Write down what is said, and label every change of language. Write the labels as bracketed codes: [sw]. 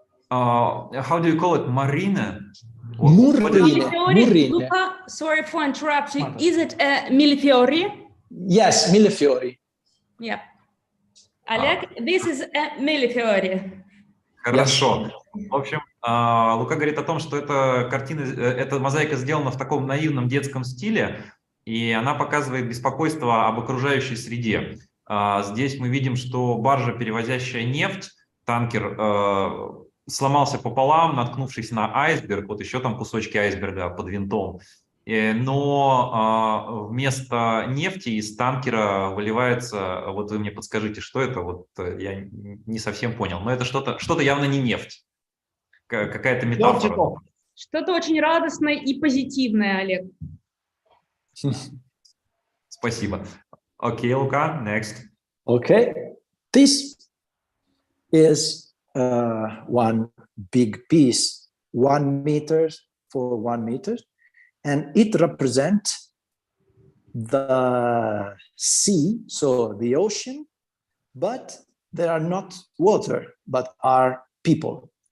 [en] How do you call it? Marine? Murrine. Luca, sorry for interrupting. Is it Millefiori? Yes, Millefiori. Yeah. Олег, this is Millefiori. [ru] Хорошо. В общем, Лука говорит о том, что эта картина, эта мозаика сделана в таком наивном детском стиле, и она показывает беспокойство об окружающей среде. Здесь мы видим, что баржа, перевозящая нефть, танкер, сломался пополам, наткнувшись на айсберг, вот еще там кусочки айсберга под винтом. Но вместо нефти из танкера выливается, вот вы мне подскажите, что это, вот я не совсем понял, но это что-то явно не нефть, какая-то метафора. Что-то очень радостное и позитивное, Олег. Спасибо. Окей, Лука, next. [en] Okay, this is one big piece, 1 meter for 1 meter. And it represents the sea, so the ocean, but there are not water, but are people.